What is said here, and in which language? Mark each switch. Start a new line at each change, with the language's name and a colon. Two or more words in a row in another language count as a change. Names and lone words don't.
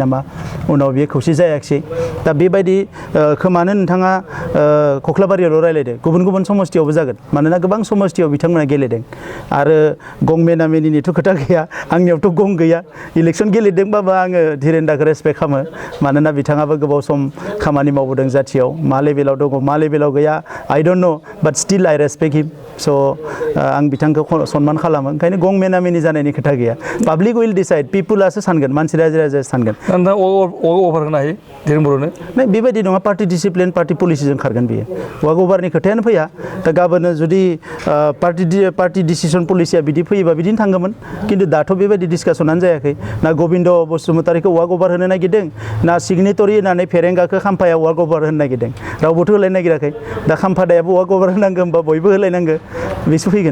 Bodo: नामा उनाव बियो खौसे जायाखिसै दा बेबायदि खोमानो नोंथाङा कख्लाबारियावल' रायलायदो गुबुन समस्थियावबो जागोन मानोना गोबां समस्थियाव बिथांमोना गेलेदों आरो गं मेनामेनिथ' खोथा गैया आंनियावथ' गं गैया इलेक्सन गेलेदोंबाबो आङो धीरेन्दाखौ रेसपेक्ट खालामो मानोना बिथाङाबो गोबाव सम खामानि मावबोदों जाथियाव मा लेभेलाव दङ मा लेभेलाव गैया
English: I don't know but still I respect him
Bodo: स' आं बिथांखौ सनमान खालामो ओंखायनो गं मेना मेनि जानायनि खोथा गैया
English: public will decide
Bodo: पिपुलासो सानगोन मानसि रायजो राजाया सानगोन दा अभार होनो हायो धीरेन बर'नो नै बेबायदि नङा
English: party discipline party policy
Bodo: खारगोन बियो वाक अभारनि खोथायानो फैया दा गाबोन जुदि
English: party decision policy
Bodo: बिदि फैयोबा बिदिनो थांगौमोन खिन्थु दाथ' बेबायदि डिसकासनानो जायाखै ना गोबिन्द बसुमतारीखौ वाक अभार होनो नागिरदों ना सिगनेटरि होनानै फेरेंगाखौ खाम्फाया वाक अभार होनो नागिरदों रावबोथ' होलायनो नागिराखै दा खाम्फादायाबो वाक अभार होनांगौ होनबा बयबो होलायनांगौ बेसो फैगोन